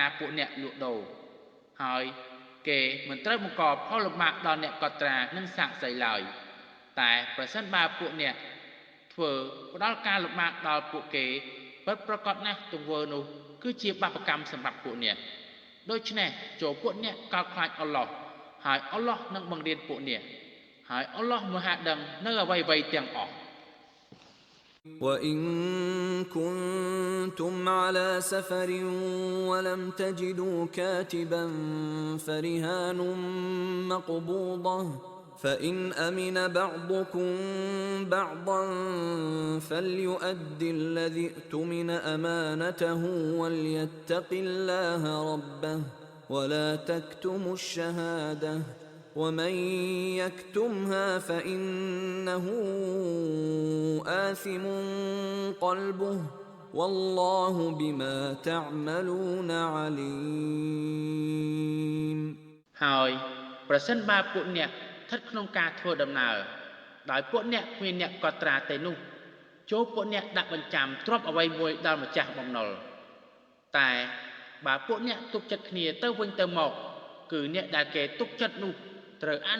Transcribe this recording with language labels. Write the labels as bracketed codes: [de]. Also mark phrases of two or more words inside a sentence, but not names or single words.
[km] ពួកអ្នកលក់ដូរហើយគេមិនត្រូវបង្កផលលំបាកដល់អ្នកកត់ត្រានិងសាក្សីឡើយតែប្រសិនបើពួកអ្នកធ្វើផ្ដល់ការលំបាកដល់ពួកគេពិតប្រាកដណាស់ទង្វើនោះគឺជាបាបកម្មសម្រាប់ពួកអ្នកដូច្នេះចូលពួកអ្នកកោតខ្លាចអល់ឡោះហើយអល់ឡោះនឹងបង្រៀនពួកអ្នកហើយអល់ឡោះមហាដឹងនៅអ្វីៗទាំងអស់ [ar] وإن كنتم على سفر ولم تجدوا كاتبا فرهان مقبوضة فإن أمن بعضكم بعضا فليؤد الذي اؤتمن أمانته وليتق الله ربه ولا تكتموا الشهادة ومن يكتمها فإنه آثم قلبه والله بما تعملون عليم [km] ហើយប្រសិនបើពួកអ្នកស្ថិតក្នុងការធ្វើដំណើរដោយពួកអ្នកគ្មានអ្នកកត់ត្រាទេនោះចូលពួកអ្នកដាក់បញ្ចាំទ្រព្យអ្វីមួយដល់ម្ចា ស់បំណុលតែបើពួកអ្នកទុកចិត្តគ្នាទៅវិញទៅមកគឺអ្នកដែលគេទុកចិត្តនោះត្រូវអនុ